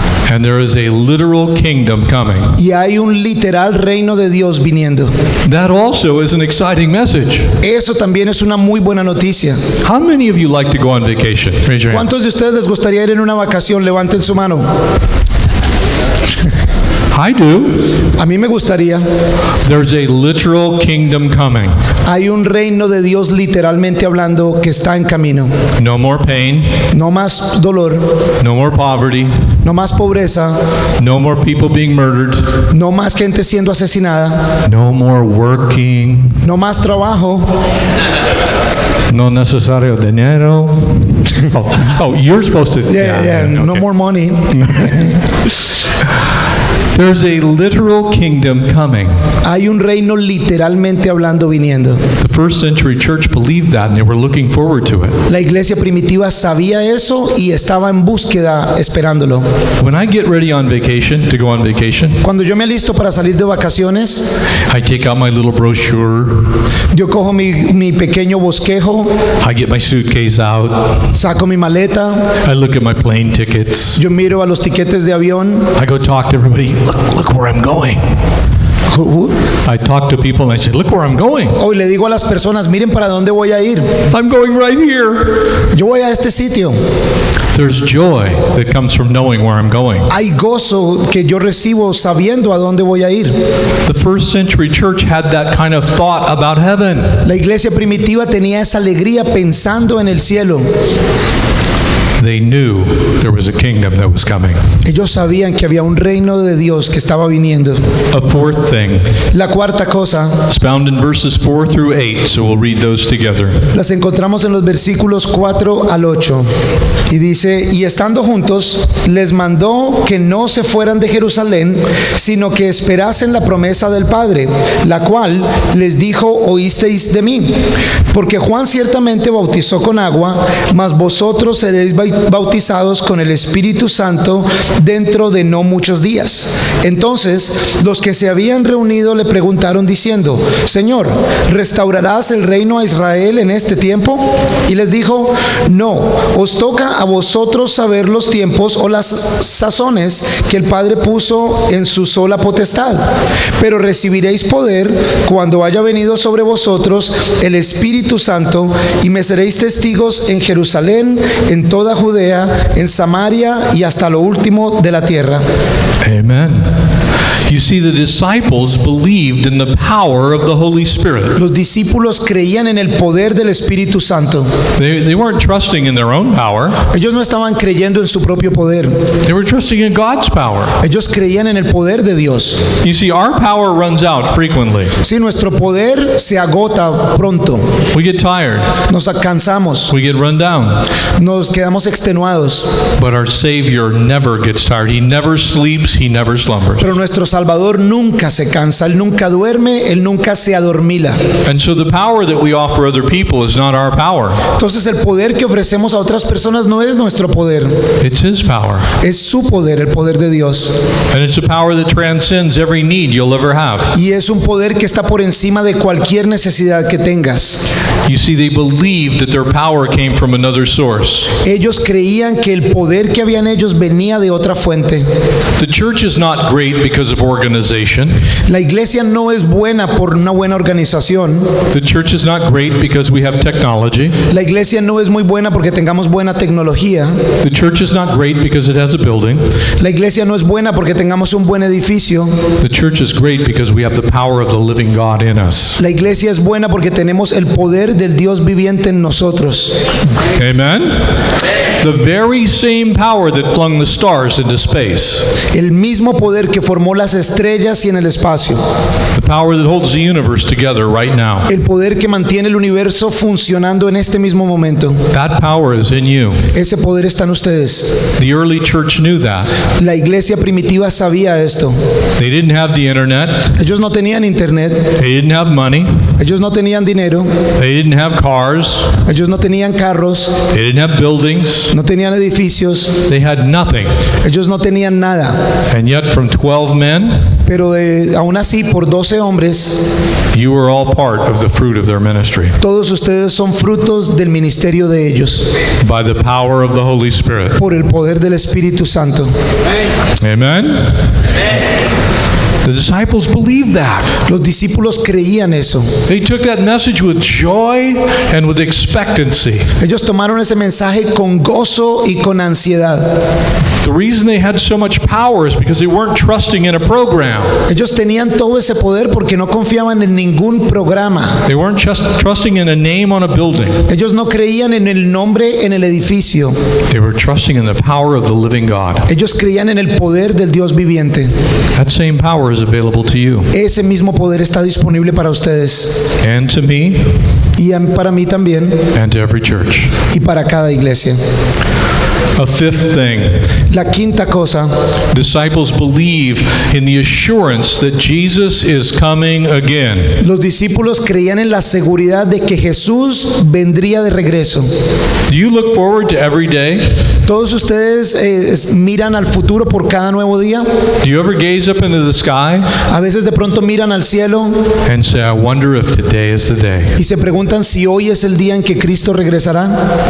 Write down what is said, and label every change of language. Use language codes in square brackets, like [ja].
[en] And there is a literal kingdom coming. [es] Y hay un literal reino de Dios viniendo. [en] That also is an exciting message. [es] Eso también es una muy buena noticia. [en] How many of you like to go on vacation? Raise your hand. [es] ¿Cuántos de ustedes les gustaría ir en una vacación? Levanten su mano. [en] I do. [es] A mí me gustaría. [en] There's a literal kingdom coming. [es] Hay un reino de Dios literalmente hablando que está en camino. [en] No more pain, [es] No más dolor, [en] no more poverty, [es] no más pobreza, [en] no more people being murdered, [es] no más gente siendo asesinada, [en] no more working, [es] no más trabajo, no necesario dinero. [en] Oh, you're supposed to. [es] no [en] okay. more money. There's a literal kingdom coming. [es] Hay un reino literalmente hablando viniendo. [en] The first century church believed that and they were looking forward to it. [es] La iglesia primitiva sabía eso y estaba en búsqueda esperándolo. [en] When I get ready on vacation, to go on vacation, [es] Cuando yo me alisto para salir de vacaciones, [en] I take out my little brochure, [es] yo cojo mi pequeño bosquejo, [en] I get my suitcase out, [es] saco mi maleta, [en] I look at my plane tickets, [es] yo miro a los tiquetes de avión. [en] I go talk to everybody, look where I'm going. I talk to people and I say, look where I'm going. [es] Hoy le digo a las personas, miren para dónde voy a ir. [en] I'm going right here. [es] Yo voy a este sitio. [en] There's joy that comes from knowing where I'm going. [es] Hay gozo que yo recibo sabiendo a dónde voy a ir. [en] The first century church had that kind of thought about heaven. [es] La iglesia primitiva tenía esa alegría pensando en el cielo. [en] They knew there was a kingdom that was coming. [es] Ellos sabían que había un reino de Dios que estaba viniendo. [en] A fourth thing [es] La cuarta cosa [en] is found in verses 4 through 8, so we'll read those together. [es] las encontramos en los versículos 4 al 8. Y dice, y estando juntos, les mandó que no se fueran de Jerusalén, sino que esperasen la promesa del Padre, la cual les dijo, oísteis de mí. Porque Juan ciertamente bautizó con agua, mas vosotros seréis bautizados con el Espíritu Santo dentro de no muchos días. Entonces, los que se habían reunido le preguntaron diciendo, Señor, ¿restaurarás el reino a Israel en este tiempo? Y les dijo, no, os toca a vosotros saber los tiempos o las sazones que el Padre puso en su sola potestad, pero recibiréis poder cuando haya venido sobre vosotros el Espíritu Santo, y me seréis testigos en Jerusalén, en toda Judea, en Samaria y hasta lo último de la tierra. Amen. [en] You see, the disciples believed in the power of the Holy Spirit. [es] Los discípulos creían en el poder del Espíritu Santo. [en] They weren't trusting in their own power. [es] Ellos no estaban creyendo en su propio poder. [en] They were trusting in God's power. [es] Ellos creían en el poder de Dios. [en] You see, our power runs out frequently. [es] Sí, nuestro poder se agota pronto. [en] We get tired. [es] Nos cansamos. [en] We get run down. [es] Nos quedamos extenuados. [en] But our Savior never gets tired. He never sleeps. He never slumbers. [es] Pero nuestro Salvador nunca se cansa. Él nunca duerme. Él nunca se adormila. [en] And so the power that we offer other people is not our power. [es] Entonces el poder que ofrecemos a otras personas no es nuestro poder. [en] It's His power. [es] Es su poder, el poder de Dios. [en] And it's a power that transcends every need you'll ever have. [es] Y es un poder que está por encima de cualquier necesidad que tengas. [en] You see, they believed that their power came from another source. [es] Ellos creían que el poder que habían ellos venía de otra fuente. [en] The church is not great because of organization. [es] La iglesia no es buena por una buena organización. [en] The church is not great because we have technology. [es] La iglesia no es muy buena porque tengamos buena tecnología. [en] The church is not great because it has a building. [es] La iglesia no es buena porque tengamos un buen edificio. [en] The church is great because we have the power of the living God in us. [es] La iglesia es buena porque tenemos el poder del Dios viviente en nosotros. [en] Amen? The very same power that flung the stars into space. [es] El mismo poder que formó las estrellas y en el espacio. [en] The power that holds the universe together right now. [es] El poder que mantiene el universo funcionando en este mismo momento. [en] That power is in you. [es] Ese poder está en ustedes. [en] The early church knew that. [es] La iglesia primitiva sabía esto. [en] They didn't have the internet. [es] Ellos no tenían internet. [en] They didn't have money. [es] Ellos no tenían dinero. [en] They didn't have cars. [es] Ellos no tenían carros. [en] They didn't have buildings. [es] No tenían edificios. [en] They had nothing. [es] Ellos no tenían nada. [en] And yet from 12 men, [es] Pero aún así, por 12 hombres, [en] you were all part of the fruit of their ministry. [es] todos ustedes son frutos del ministerio de ellos, [en] By the power of the Holy Spirit. [es] por el poder del Espíritu Santo. [en] Amen? The disciples believed that. [es] Los discípulos creían eso. [en] They took that message with joy and with expectancy. [es] Ellos tomaron ese mensaje con gozo y con ansiedad. [en] The reason they had so much power is because they weren't trusting in a program. [es] Ellos tenían todo ese poder porque no confiaban en ningún programa. [en] They weren't just trusting in a name on a building. [es] Ellos no creían en el nombre en el edificio. [en] They were trusting in the power of the living God. [es] Ellos creían en el poder del Dios viviente. [en] That same power is available to you [es] Ese mismo poder está disponible para ustedes [en] and to me [es] y para mí también [en] and to every church. [es] y para cada iglesia. [en] A fifth thing, [es] La quinta cosa, [en] disciples believe in the assurance that Jesus is coming again. [es] los discípulos creían en la seguridad de que Jesús vendría de regreso. [en] Do you look forward to every day? [es] Todos ustedes miran al futuro por cada nuevo día. [en] Do you ever gaze up into the sky [es] A veces de pronto miran al cielo [en] and say, I wonder if today is the day? [es] y se preguntan si hoy es el día en que Cristo regresará,